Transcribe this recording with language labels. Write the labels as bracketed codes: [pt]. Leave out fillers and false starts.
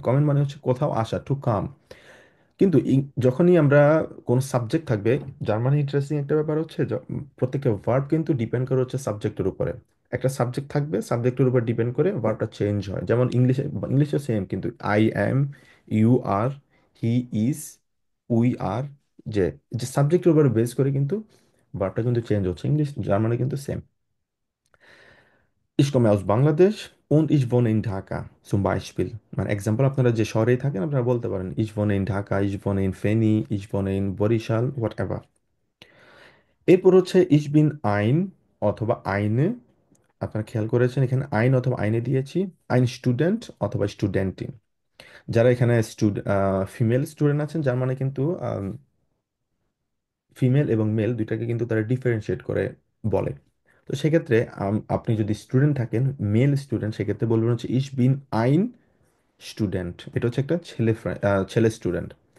[bn] কমেন মানে হচ্ছে কোথাও আসা, টু কাম। কিন্তু যখনই আমরা কোন সাবজেক্ট থাকবে, জার্মানি ইন্টারেস্টিং একটা ব্যাপার হচ্ছে প্রত্যেকটা ভার্ব কিন্তু ডিপেন্ড করে হচ্ছে সাবজেক্টের উপরে। একটা সাবজেক্ট থাকবে, সাবজেক্টের উপর ডিপেন্ড করে ভার্বটা চেঞ্জ হয়। যেমন ইংলিশে, ইংলিশে সেম কিন্তু, I am, you আর, he is, we are, যে যে সাবজেক্টের উপর বেস করে কিন্তু ভার্বটা কিন্তু চেঞ্জ হচ্ছে। ইংলিশ, জার্মানি কিন্তু same. [de] Ich komme aus Bangladesch und ich wohne in Dhaka zum Beispiel। [bn] মানে এক্সাম্পল, আপনারা যে শহরেই থাকেন আপনারা বলতে পারেন [de] ich wohne in Dhaka, ich wohne in [bn] Feni, ich wohne in Barishal, what ever. এরপর হচ্ছে [de] ich bin ein [bn] অথবা eine। আপনারা খেয়াল করেছেন এখানে আইন অথবা আইনে দিয়েছি, আইন স্টুডেন্ট অথবা স্টুডেন্টিন। যারা এখানে ফিমেল স্টুডেন্ট আছেন, যার মানে কিন্তু ফিমেল এবং মেল দুইটাকে কিন্তু তারা ডিফারেন্সিয়েট করে বলে। তো সেক্ষেত্রে আপনি যদি স্টুডেন্ট থাকেন, মেল স্টুডেন্ট, সেক্ষেত্রে বলবেন হচ্ছে [de] ইশ বিন আইন স্টুডেন্ট, [bn] এটা হচ্ছে একটা ছেলে ছেলে স্টুডেন্ট।